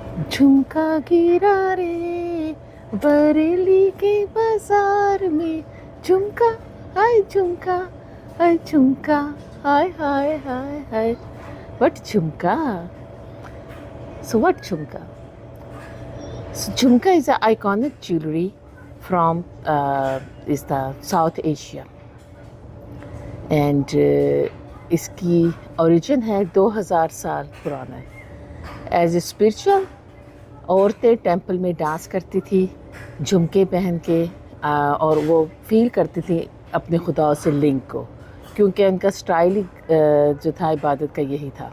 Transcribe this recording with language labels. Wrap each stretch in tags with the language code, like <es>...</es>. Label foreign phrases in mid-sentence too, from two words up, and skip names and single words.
<hi>झुमका गिरा रे बरेली के बाजार में, झुमका हाय झुमका, हाय झुमका, हाय हाय हाय हाय.</hi> <en>What झुमका? So what झुमका? So झुमका is an iconic jewelry from is the South Asia, and</en> <hi>इसकी origin है 2000 साल पुराना है.</hi> <en>As a spiritual,</en> <hi>औरतें टेंपल में डांस करती थी झुमके पहन के, और वो फील करती थी अपने खुदा से लिंक को, क्योंकि उनका स्टाइल ही जो था इबादत का यही था.</hi>